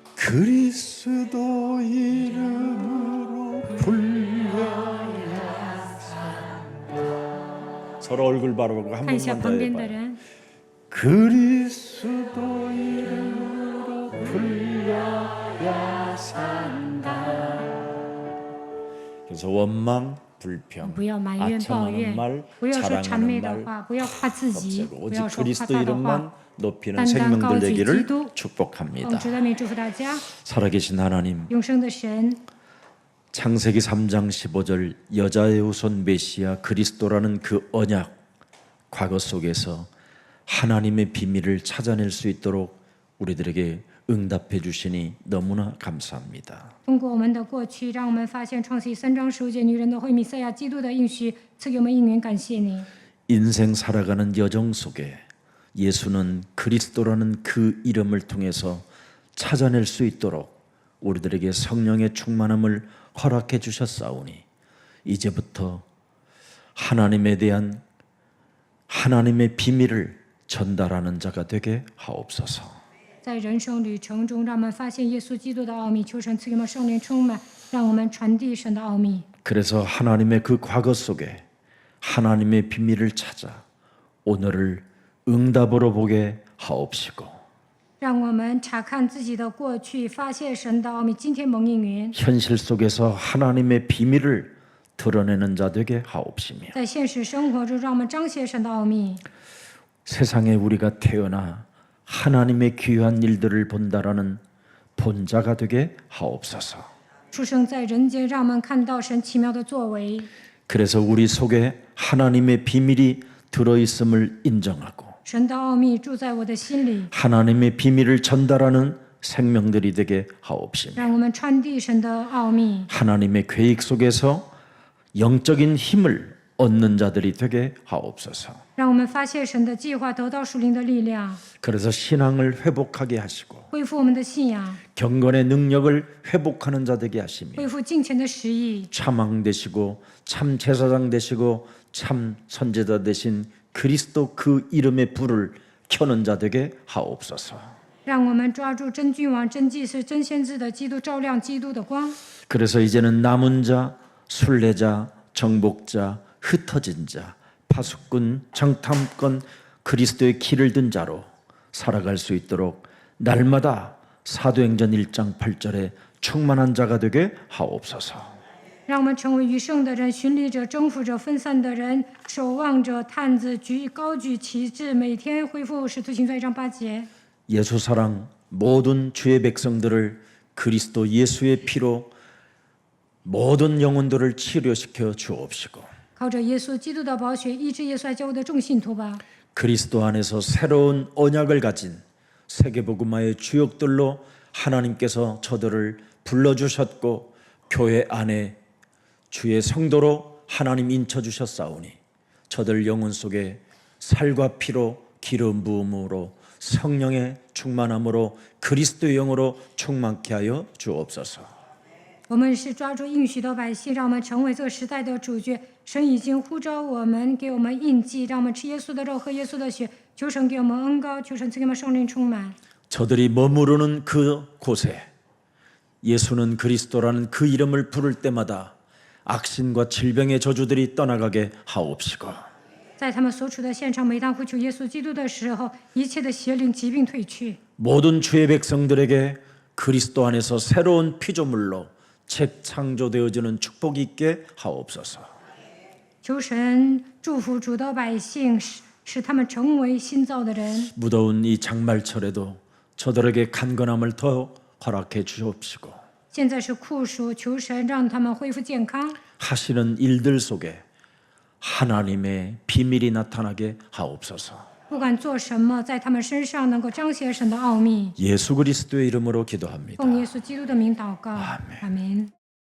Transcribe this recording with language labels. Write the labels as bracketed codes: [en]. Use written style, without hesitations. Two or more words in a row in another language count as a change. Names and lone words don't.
[ko] 그리스도 이름으로 불러야 서로 얼굴 바라보고 한 [zh] 看一下 [ko] 번만 더 [zh] 旁边的 [ko] 해봐요. [zh] 人， [ko] 그리스도 이름으로 불러야 산다. 그래서 원망, 불평, [zh] 不要埋怨抱 [ko] 아첨하는 [zh] 怨 [ko] 말, ， [zh] 不要说谄媚 [ko] 자랑하는 [zh] 的 [ko] 말 [zh] 话，不要夸自己， [ko] 없애고 [zh] 不要 [ko] 오직 [zh] 说夸 [ko] 그리스도 [zh] 大的 [ko] 이름만 [zh] 话。 [ko] 높이는 [zh] 单单 [ko] 생명들 [zh] 高举 [ko] 되기를 [zh] 基督。 我们 [ko] 축복합니다. [zh] 主的名祝福大家， [ko] 살아계신 하나님, [zh] 永生的神， [ko] 창세기 3장 15절 여자의 후손 메시아 그리스도라는 그 언약 과거 속에서 하나님의 비밀을 찾아낼 수 있도록 우리들에게 응답해 주시니 너무나 감사합니다. [zh] 通过我们的过去，让我们发现创世记3章15节女人的会弥赛亚基督的应许，赐给我们应允，感谢你。 [ko] 인생 살아가는 여정 속에 예수는 그리스도라는 그 이름을 통해서 찾아낼 수 있도록 우리들에게 성령의 충만함을 허락해 주셨사오니 이제부터 하나님에 대한 하나님의 비밀을 전달하는 자가 되게 하옵소서. [zh] 在人生旅程中，让我们发现耶稣基督的奥秘，求神赐给我们圣灵充满，让我们传递神的奥秘。 [ko] 그래서 하나님의 그 과거 속에 하나님의 비밀을 찾아 오늘을 응답으로 보게 하옵시고 [zh] 让我们查看自己的过去，发现神的奥秘。今天蒙应允， [ko] 현실 속에서 하나님의 비밀을 드러내는 자 되게 하옵시며 [zh] 在现实生活中，让我们彰显神的奥秘。 [ko] 세상에 우리가 태어나 하나님의 귀한 일들을 본다라는 본자가 되게 하옵소서. [zh] 出生在人间，让我们看到神奇妙的作为。 [ko] 그래서 우리 속에 하나님의 비밀이 들어있음을 인정하고 [zh] 神的奥秘住在我的心里， [ko] 하나님의 비밀을 전달하는 생명들이 되게 하옵시며 [zh] 让我们传递神的奥秘， [ko] 하나님의 계획 속에서 영적인 힘을 얻는 자들이 되게 하옵소서. [zh] 让我们发现神的计划，得到属灵的力量， [ko] 그래서 신앙을 회복하게 하시고 [zh] 恢复我们的信仰， [ko] 경건의 능력을 회복하는 자 되게 하시며 [zh] 恢复敬虔的实意， [ko] 참왕 되시고 참 제사장 되시고 참 선제자 되신 그리스도 그 이름의 불을 켜는 자 되게 하옵소서. [zh] 让我们抓住真君王、真祭司、真先知的基督，照亮基督的光。 [ko] 그래서 이제는 남은 자, 순례자, 정복자, 흩어진 자, 파수꾼, 정탐꾼, 그리스도의 길을 든 자로 살아갈 수 있도록 날마다 사도행전 1장 8절에 충만한 자가 되게 하옵소서. [zh] 让我们成为余剩的人、巡礼者、征服者、分散的人、守望者、探子、高举旗帜，每天恢复使徒行传1章8节。 [ko] 예수 사랑 모든 주의 백성들을 그리스도 예수의 피로 모든 영혼들을 치료시켜 주옵시고 [zh] 靠着耶稣基督的宝血，医治耶稣爱教会的众信徒吧。 [ko] 그리스도 안에서 새로운 언약을 가진 세계복음화의 주역들로 하나님께서 저들을 불러주셨고 교회 안에 주의 성도로 하나님 인쳐주셨사오니 저들 영혼 속에 살과 피로 기름 부음으로 성령의 충만함으로 그리스도의 영으로 충만케 하여 주옵소서. [zh] 我们是抓住应许的百姓，让我们成为这个时代的主角。神已经呼召我们，给我们印记，让我们吃耶稣的肉，喝耶稣的血。求神给我们恩膏，求神赐给我们圣灵充满。 [ko] 저들이 머무르는 그 곳에 예수는 그리스도라는 그 이름을 부를 때마다 악신과 질병의 저주들이 떠나가게 하옵시고 [zh] 在他们所处的现场，每当呼求耶稣基督的时候，一切的邪灵、疾病退去。 [ko] 모든 주의 백성들에게 그리스도 안에서 새로운 피조물로 재창조되어지는 축복이 있게 하옵소서. [zh] 求神祝福主的百姓，使他们成为新造的人。 [ko] 무더운 이 장말철에도 저들에게 간건함을 더 허락해 주옵시고 [zh] 现在是酷暑，求神让他们恢复健康。 [ko] 하시는 일들 속에 하나님의 비밀이 나타나게 하옵소서. [zh] 不管做什么，在他们身上能够彰显神的奥秘。 [ko] 예수 그리스도의 이름으로 기도합니다. [zh] 奉耶稣基督的名祷告，阿门。